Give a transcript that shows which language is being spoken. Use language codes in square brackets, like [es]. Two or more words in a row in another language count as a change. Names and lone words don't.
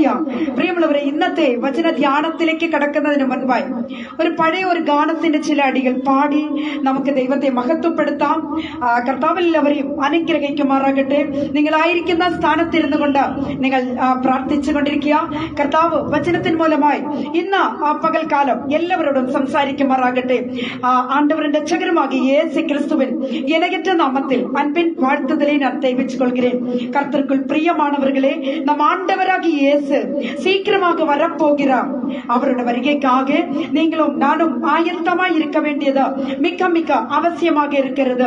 [ml] പ്രിയമുള്ളവരെ, ഇന്നത്തെ വചന ധ്യാനത്തിലേക്ക് കടക്കുന്നതിന് മുൻപായി ഒരു പഴയ ഒരു ഗാനത്തിന്റെ ചില അടികൾ പാടി നമുക്ക് ദൈവത്തെ മഹത്വപ്പെടുത്താം. കർത്താവെല്ലാവരെയും അനുഗ്രഹിക്കുമാറാകട്ടെ. നിങ്ങളായിരിക്കുന്ന സ്ഥാനത്തിരുന്നു കൊണ്ട് നിങ്ങൾ പ്രാർത്ഥിച്ചു കൊണ്ടിരിക്കുക. കർത്താവ് വചനത്തിന് മൂലമായി ഇന്ന് പകൽക്കാലം എല്ലാവരോടും സംസാരിക്കുമാറാകട്ടെ. [ta] ஆண்டவருடை ரட்சகருமாகி இயேசு கிறிஸ்துவின் இணையற்ற நாமத்தில் அன்பின் வாழ்த்துதலை நான் தெரிவித்துக் கொள்கிறேன். கர்த்தருக்குள் பிரியமானவர்களே, நம் ஆண்டவராகிய இயேசு சீக்கிரமாக வரப்போகிறார். அவருடைய வருகைக்காக நீங்களும் நானும் ஆயத்தமாய் இருக்க வேண்டியது மிக மிக அவசியமாக இருக்கிறது.